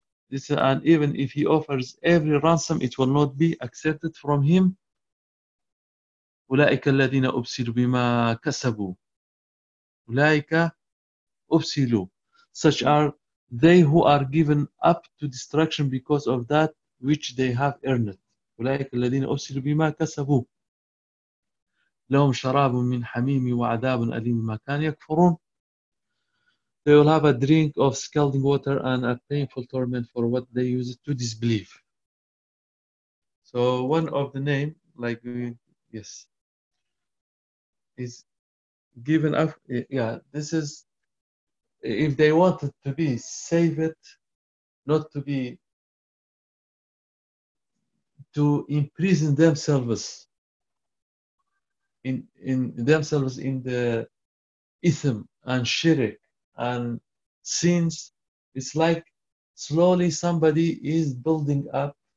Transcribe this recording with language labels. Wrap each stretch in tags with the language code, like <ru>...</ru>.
<en>This, and even if he offers every ransom, it will not be accepted from him.</en> <ar>أُولَٰئِكَ الَّذِينَ أُبْسِلُوا بِمَا كَسَبُوا. أُولَٰئِكَ أُبْسِلُوا.</ar> <en>Such are they who are given up to destruction because of that which they have earned.</en> <ar>أولئك الذين أرسلوا بما كسبوا لهم شراب من حميم وعذاب أليم ما كان يكفرون.</ar> <en>They will have a drink of scalding water and a painful torment for what they use to disbelieve. So one of the name, like, yes, is given up. Yeah, this is, if they wanted to be saved, not to be, to imprison themselves in the ism and shirk and sins, it's like slowly somebody is building up.</en>